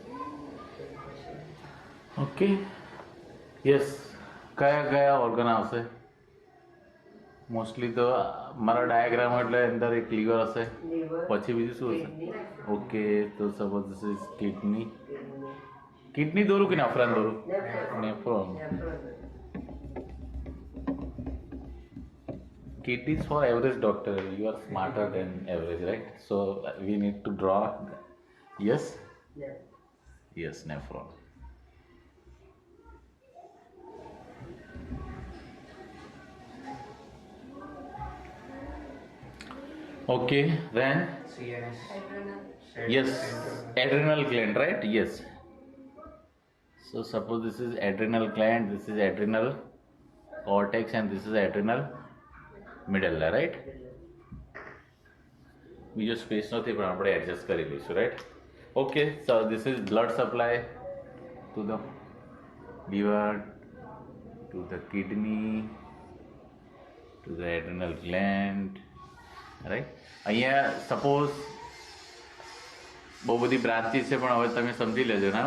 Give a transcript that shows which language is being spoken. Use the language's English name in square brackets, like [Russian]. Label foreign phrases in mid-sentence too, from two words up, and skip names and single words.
[English] okay yes [Gujarati] કયા ઓર્ગન આવશે? મોસ્ટલી તો મારા ડાયાગ્રામ એટલે અંદર એક લીવર હશે, લીવર પછી બીજું શું હશે? કિડની ઓકે તો [English] suppose this is kidney. [Gujarati] કિડની દોરું કે નેફ્રોન દોરું? નેફ્રોન. [English] Kidney is for average doctor. You are smarter than average, right? So we need to draw. Yes. Yes, nephron. Okay, then CNS. yes, adrenal gland, right? Yes. So suppose this is adrenal gland, this is adrenal cortex, and this is adrenal medulla, right? [Gujarati] બીજો સ્પેસ નથી પણ આપણે એડજસ્ટ કરી લઈશું, રાઈટ? [English] Okay, so this is blood supply to the liver, to the kidney, to the adrenal gland, right? [Gujarati] અહીંયા સપોઝ બહુ બધી બ્રાન્ચીસ છે પણ હવે તમે સમજી લેજો ના.